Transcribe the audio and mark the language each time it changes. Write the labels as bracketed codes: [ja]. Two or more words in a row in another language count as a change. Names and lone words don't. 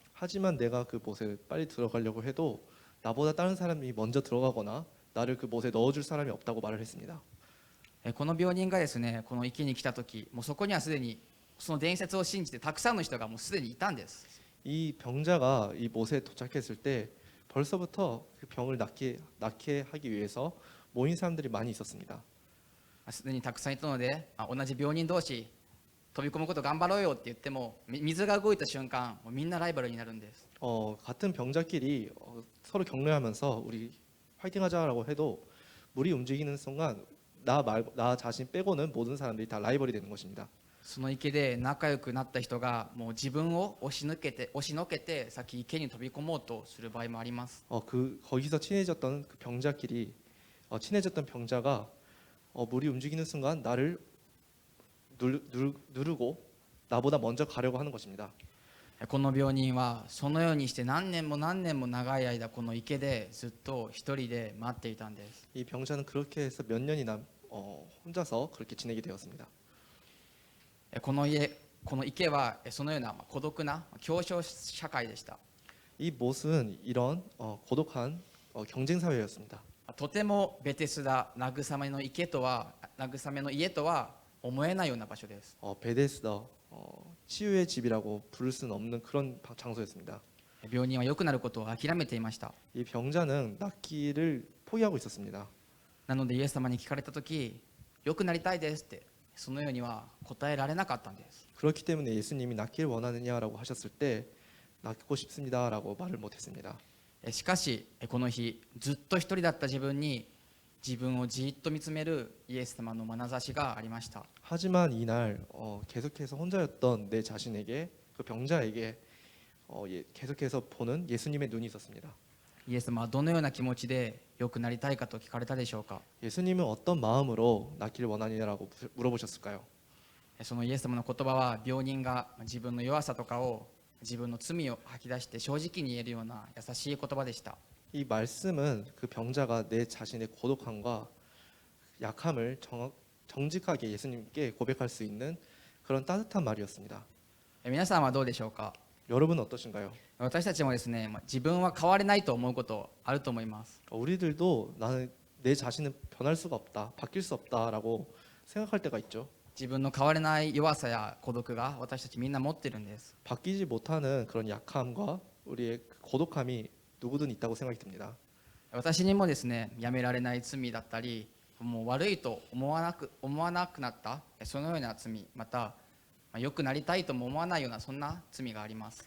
[ko] 하지만 내가 그 못에 빨리 들어가려고 해도 나보다 다른 사람이 먼저 들어가거나 나를 그 못에 넣어줄 사람이 없다고 말을 했습니다. [ja] この病人がですねこの池に来た時もうそこにはすでにその伝説を信じてたくさんの人がもうすでにいたんです。 [ko] 이 병자가 이 못에 도착했을 때 벌써부터 그 병을 낫게 하기 위해서 모인 사람들이 많이 있었습니다. [ja] すでにたくさんいたので同じ病人同士飛び込むこと頑張ろうよって言っても水が動いた瞬間もうみんなライバルになるんです。 [ko] 같은 병자끼리 서로 격려하면서 우리 파이팅하자라고 해도 물이 움직이는 순간 나 자신 빼고는 모든 사람들이 다 라이벌이 되는 것입니다. [ja] その池で仲良くなった人がもう自分を押しのけて先池に飛び込もうとする場合もあります。 [ko] 거기서 친해졌던 그 병자끼리 친해졌던 병자가 물이 움직이는 순간 나를 누르고 나보다 먼저 가려고 하는 것입니다. [ja] この病人はそのようにして何年も長い間この池でずっと一人で待っていたんです。 [ko] 이 병자는 그렇게 해서 몇 년이나 혼자서 그렇게 지내게 되었습니다. [ja] この池はそのような孤独な競争社会でした。 [ko] 이 못은 이런 고독한 경쟁 사회였습니다. [ja] とてもベテスダ慰めの家とは思えないような場所です。 [ko] 베데스다 치유의 집이라고 부를 수는 없는 그런 장소였습니다. [ja] 病人は良くなることを諦めていました。 [ko] 이 병자는 낫기를 포기하고 있었습니다. [ja] なのでイエス様に聞かれた時良くなりたいですってそのようには答えられなかったんです。 [ko] 그렇기 때문에 예수님이 낫기를 원하느냐라고 하셨을 때 낫고 싶습니다라고 말을 못했습니다. [ja] しかしこの日ずっと一人だった自分に自分をじっと見つめるイエス様の眼差しがありました。 [ko] 하지만 이날 계속해서 혼자였던 내 자신에게 그 병자에게 계속해서 보는 예수님의 눈이 있었습니다. [ja] イエス様はどのような気持ちで良くなりたいかと聞かれたでしょうか。 [ko] 예수님은 어떤 마음으로 낫기를 원하느냐라고 물어보셨을까요? [ja] そのイエス様の言葉は病人が自分の弱さとかを自分の罪を吐き出して正直に言えるような優しい言葉でした。 [ko] 이 말씀은 그 병자가 내 자신의 고독함과 약함을 정직하게 예수님께 고백할 수 있는 그런 따뜻한 말이었습니다. [ja] 皆さんはどうでしょうか。 [ko] 여러분은 어떠신가요? [ja] 私たちもですね、自分は変われないと思うことあると思います。 [ko] 우리들도 나는 내 자신은 변할 수가 없다, 바뀔 수 없다라고 생각할 때가 있죠. [ja] 自分の変われない弱さや孤独が私たちみんな持ってるんです。 [ko] 바뀌지 못하는 그런 약함과 우리의 그 고독함이 누구든 있다고 생각이 듭니다. [ja] 私にもですね、やめられない罪だったり、もう悪いと思わなくなったそのような罪、また良くなりたいとも思わないようなそんな罪があります。